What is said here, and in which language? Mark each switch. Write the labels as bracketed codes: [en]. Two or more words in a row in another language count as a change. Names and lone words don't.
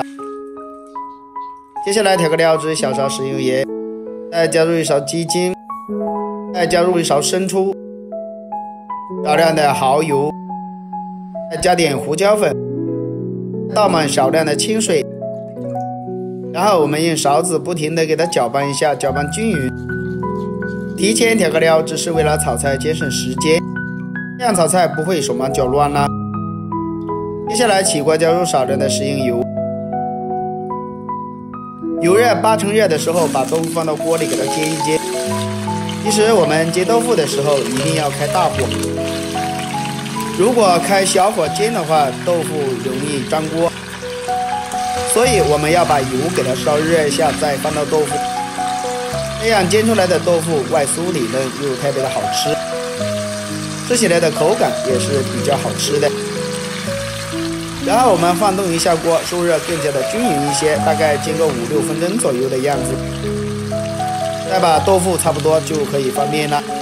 [zh] 接下來調個料汁，小勺食用鹽，再加入1勺雞精，再加入1勺生抽，少量的蠔油，再加點胡椒粉，倒滿少量的清水，然後我們用勺子不停地給它攪拌一下，攪拌均勻。提前調個料汁是為了炒菜節省時間，這樣炒菜不會手忙腳亂啦。接下來起鍋加入少量的食用油，油熱8成熱的時候，把豆腐放到鍋裡給它煎一煎。其實我們煎豆腐的時候一定要開大火，如果開小火煎的話，豆腐容易粘鍋，所以我們要把油給它燒熱一下，再放到豆腐，這樣煎出來的豆腐外酥裡嫩，又特別的好吃，吃起來的口感也是比較好吃的。然後我們晃動一下鍋，受熱更加的均勻一些，大概煎個5、6分鐘左右的樣子。再把豆腐差不多就可以翻面了。